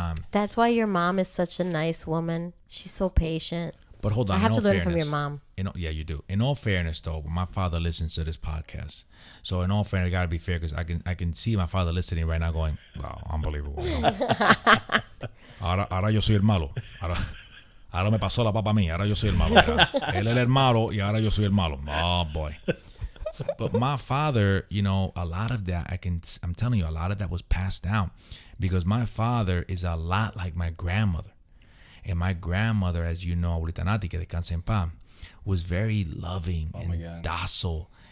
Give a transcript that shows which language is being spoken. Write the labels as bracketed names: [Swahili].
[English] That's why your mom is such a nice woman. She's so patient. But hold on, I have to learn from your mom. Yeah, you do. In all fairness, though, my father listens to this podcast. So in all fairness, I gotta be fair because I can see my father listening right now, going, "Wow, unbelievable." [Spanish] Ahora yo soy el malo. Ahora me pasó la papa a mí. Ahora yo soy el malo. Él es el malo y ahora yo soy el malo. [English] Oh boy. But my father, you know, a lot of that I'm telling you, a lot of that was passed down because my father is a lot like my grandmother. And my grandmother, as you know, Abuelita Nati, [Spanish] que descanse en paz, [English] was very loving and docile.